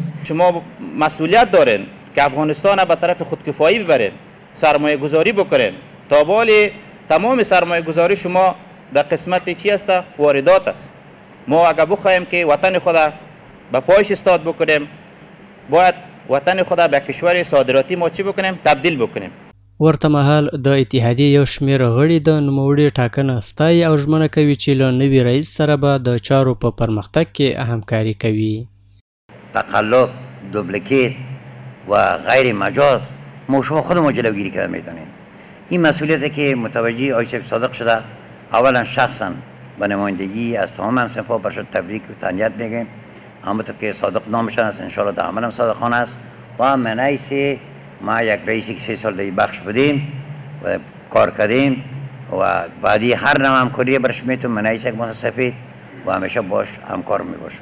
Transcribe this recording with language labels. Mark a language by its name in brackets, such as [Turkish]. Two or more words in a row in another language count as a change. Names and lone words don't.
[Persian] شما مسئولیت دارین که افغانستان به طرف خودکفایی ببرین، سرمایه گذاری بکنین. تا بالی تمام سرمایه گذاری شما در قسمت چی است؟ واردات است. ما اگر بخواهیم که وطن خود به پایش استاد بکنیم باید وطن خود به کشور صادراتی ما چی بکنیم؟ تبدیل بکنیم. [Pashto] ورته مهال د اتحادیې یو شمېر غړي د نوموړي ټاکنه ستایي او ژمنه کوي چې له نوي رئیس سره به د چارو په پرمختګ کې همکاري کوي. [Persian] تقلب، دوبلیکیت و غیر مجاز ما شما خودمون جلوگیری کرده میتونیم. این مسئولیتی که متوجه آقای شیخ صادق شده اولا شخصا به نمایندگی از تمام همصنفا برش تبریک و تهنیت میگیم. همونطور که صادق نامشان است انشاءالله در عمل هم صادقانه است و من حیث ما یک رئیسی که 3 سال دیگه بخش بودیم و کار کردیم و بعدی هر نوع همکاری برش میتون من حیث یک متصفید و همیشه باش همکار میباشم.